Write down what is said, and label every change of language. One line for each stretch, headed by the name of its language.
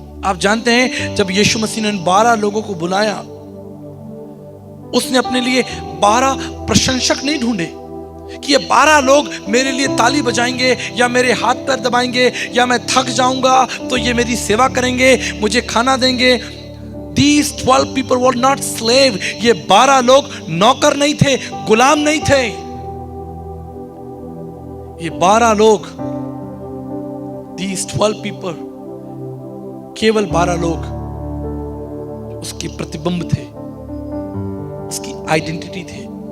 Hindi: आप जानते हैं जब यीशु मसीह ने 12 लोगों को बुलाया, उसने अपने लिए 12 प्रशंसक नहीं ढूंढे कि ये 12 लोग मेरे लिए ताली बजाएंगे या मेरे हाथ पैर दबाएंगे या मैं थक जाऊंगा तो ये मेरी सेवा करेंगे, मुझे खाना देंगे।
English: These 12 people were not slave.
Hindi: ये 12 लोग नौकर नहीं थे, गुलाम नहीं थे। ये 12 लोग,
English: these 12 people,
Hindi: केवल 12 लोग उसके प्रतिबिंब थे, उसकी आइडेंटिटी थे।